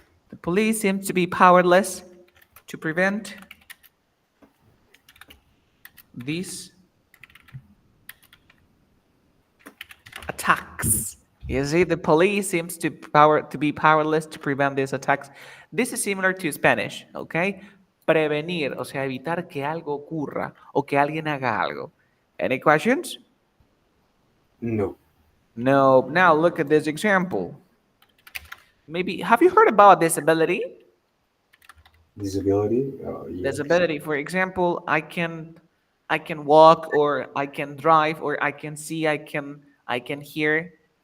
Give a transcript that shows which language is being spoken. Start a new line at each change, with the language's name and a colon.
English: The police seems to be powerless to prevent these attacks. You see, the police seems to be powerless to prevent these attacks. This is similar to Spanish, okay?
Spanish: Prevenir, o sea, evitar que algo ocurra o que alguien haga algo.
English: Any questions? No. No. Now look at this example. Maybe, have you heard about disability? Disability? Yes. Disability, for example, I can walk, or I can drive, or I can see, I can hear.